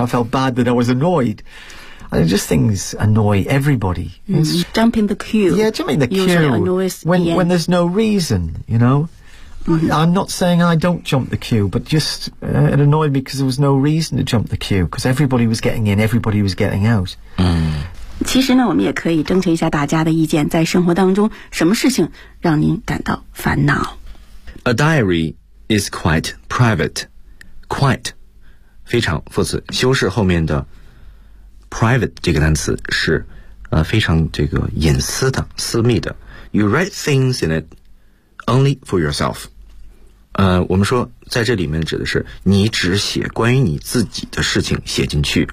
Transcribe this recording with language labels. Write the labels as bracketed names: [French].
[English] I felt bad that I was annoyed. And just things annoy everybody. Jumping the queue. Yeah, jumping the queue. Usually annoys when, the when there's no reason, you know. I'm not saying I don't jump the queue, but just it annoyed me because there was no reason to jump the queue because everybody was getting in, everybody was getting out. Mm. [Chinese] 其实呢，我们也可以征求一下大家的意见，在生活当中什么事情让您感到烦恼。 [English] A diary is quite private. [Chinese] Quite 非常副词修饰后面的 private 这个单词是非常这个隐私的私密的。 [English] You write things in it only for yourself. [Chinese] 我们说在这里面指的是你只写关于你自己的事情写进去。